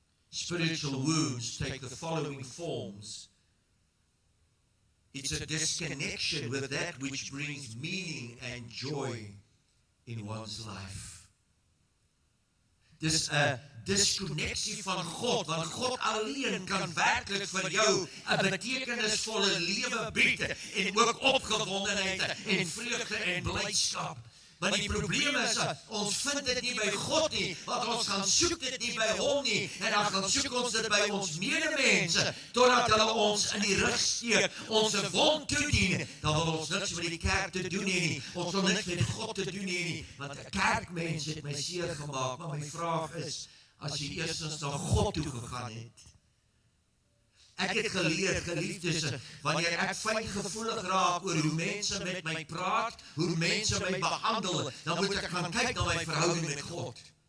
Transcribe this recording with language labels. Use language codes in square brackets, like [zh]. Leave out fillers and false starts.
[en] Spiritual wounds take the following forms. It's a disconnection with that which brings meaning and joy in one's life. [af] Dis 'n diskonneksie van God, want God alleen kan werklik vir jou 'n betekenisvolle lewe bied en ook opgewondenheid en vreugde en blydskap. Want die probleem is, ons vind dit nie by God nie, want ons gaan soek dit nie by hom nie, en dan gaan soek ons dit by ons medemense, totdat hulle ons in die rug steek, ons 'n wond toedien, dan wil ons niks met die kerk te doen nie, ons wil niks met God te doen nie, want 'n kerkmens het my seer gemaak, maar my vraag is, as jy eerstens na God toe gegaan het. Ek het geleer, geliefdes, wanneer ek fyngevoelig raak oor hoe mense met my praat, hoe mense my behandel, dan moet ek gaan kyk na my verhouding met God.